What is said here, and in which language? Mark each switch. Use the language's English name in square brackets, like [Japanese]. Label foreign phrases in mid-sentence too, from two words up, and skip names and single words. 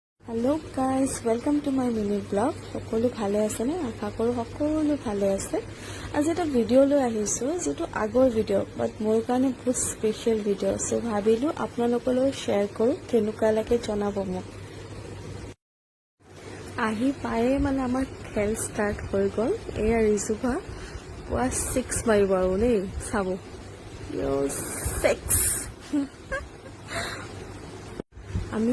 [English] Hello guys welcome to my mini vlog [Assamese] সকলো ভালে আছে নে আশা কৰো সকলো ভালে আছে আজি এটা ভিডিও লৈ আহিছো যেটো আগৰ ভিডিও বাট মোৰ কাৰণে বহুত স্পেশাল ভিডিও সো ভাবিলো আপোনালোকলৈ শেয়াৰ কৰো কেনেকুৱা লাগে জনাব মোক আহি পায়ে মানে আমাৰ খেল ষ্টাৰ্ট হৈ গল এয়া ৰিজুভা পুৱা 6 মাৰিব আৰু নেই চাব ইউ 6 আমি